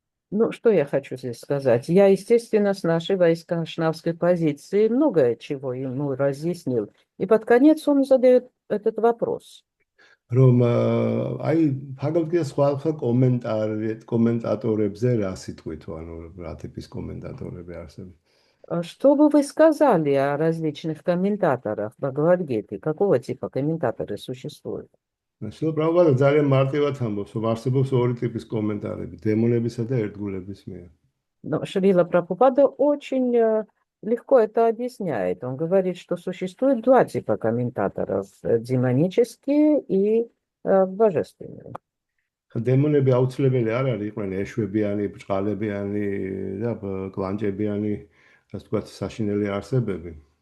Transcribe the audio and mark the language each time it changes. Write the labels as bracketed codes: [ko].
[ru] Ну, что я хочу здесь сказать? Я, естественно, с нашей вайшнавской позиции многое чего ему разъяснил. И под конец он задает этот вопрос. [ka] რომ აი ბჰაგავად-გიტას სხვა კომენტატორებზე რა სიტყვით, ანუ რა ტიპის კომენტატორები არსებობს? [ru] Что бы вы сказали о различных комментаторах Бхагавад-гиты? Какого типа комментаторы существуют? [ka] Шрила Прабхупада ძალიან მარტივად ამბობს, რომ არსებობს ორი ტიპის კომენტარები, დემონებისა და ერთგულების მიერ. [ru] Но Шрила Прабхупада очень легко это объясняет. Он говорит, что существует два типа комментаторов: демонические и божественные. [ka] დემონები აუცილებელი არ არის, იყვნენ ეშვებიანი, ბჭყალებიანი და კლანჭებიანი, ასე ვთქვათ, საშინელი არსებები.